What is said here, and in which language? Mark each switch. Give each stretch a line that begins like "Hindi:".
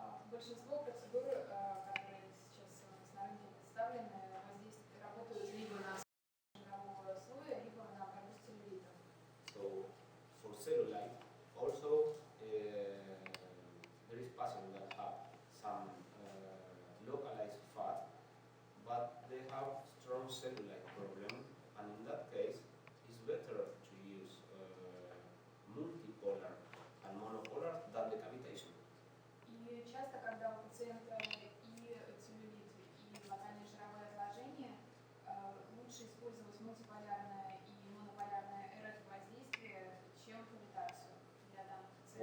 Russian: Большинство процедур, которые сейчас у нас на рынке представлены, работают либо на жирового слоя, либо на борьбу с целлюлитом.
English: So for cellulite, also there is patients that have some localized fat, but they have strong cellulite problem, and in that case, it's better to use multipolar and monopolar than the cavitation.
Russian: И часто, когда у пациента и целлюлит, и локальные жировые отложения, лучше использовать мультиполярное и монополярное РФ-воздействие, чем кавитацию для данных пациентов.